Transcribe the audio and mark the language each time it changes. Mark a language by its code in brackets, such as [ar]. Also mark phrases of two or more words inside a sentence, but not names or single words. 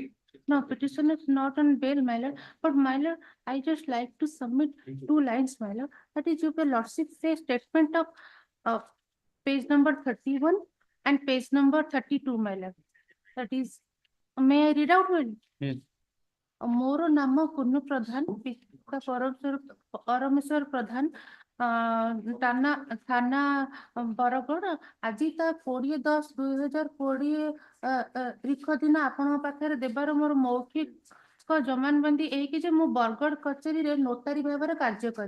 [en] No, petition is not on bail, my lord. But my lord, I just like to submit 2 lines, my lord. That is, your lordship says statement of page number 31 and page number 32, my lord. That is, may I read out, my lord? Yes. [or] ମୋର ନାମ କୁନୁ ପ୍ରଧାନ, ପିତା ପରମେଶ୍ୱର ପ୍ରଧାନ, ଥାନା ବରଗଡ଼। ଆଜି ତା 20/10/2020 ତାରିଖ ଦିନ ଆପଣଙ୍କ ପାଖରେ ଦେବାର ମୋର ମୌଖିକ ଜମାନବନ୍ଦୀ ଏହିକି ଯେ ମୁଁ ବରଗଡ଼ କଚେରୀରେ ନୋଟାରୀ ଭାବରେ କାର୍ଯ୍ୟ କରେ।